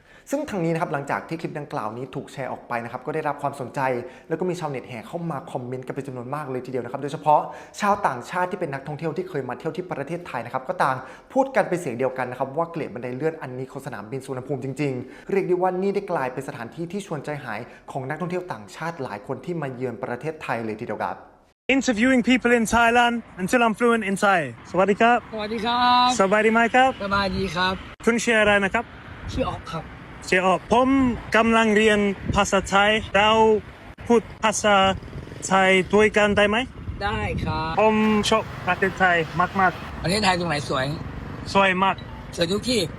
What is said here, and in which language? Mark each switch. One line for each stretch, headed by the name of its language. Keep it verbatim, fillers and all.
Thai: ซึ่งทางนี้นะครับหลังจากที่คลิปดังกล่าวนี้ถูกแชร์ออกไปนะครับก็ได้รับความสนใจแล้วก็มีชาวเน็ตแห่เข้ามาคอมเมนต์กันเป็นจำนวนมากเลยทีเดียวนะครับโดยเฉพาะชาวต่างชาติที่เป็นนักท่องเที่ยวที่เคยมาเที่ยวที่ประเทศไทยนะครับก็ต่างพูดกันเป็นเสียงเดียวกันนะครับว่าเกลียดบันไดเลื่อนอันนี้ของสนามบินสุวรรณภูมิจริงๆเรียกได้ว่านี่ได้กลายเป็นสถานที่ที่ชวนใจหายของนักท่องเที่ยวต่างชาติหลายคนที่มาเยือนประเทศไทยเลยทีเดียวครับ
English: Interviewing people in Thailand until I'm fluent in Thai
Thai: สวัสดีครับ สวัสดีครับ สบายดีไหมครับ สบายดีครับ คุณชื่ออะไรนะครับ ชื่อออกครับ เจ้าผมกำลังเรียนภาษาไทยเราพูดภาษาไทยด้วยกันได้ไหม ได้ครับ ผมชอบประเทศไทยมาก ๆประเทศไทยตรงไหนสวย สวยมาก สวยทุกที่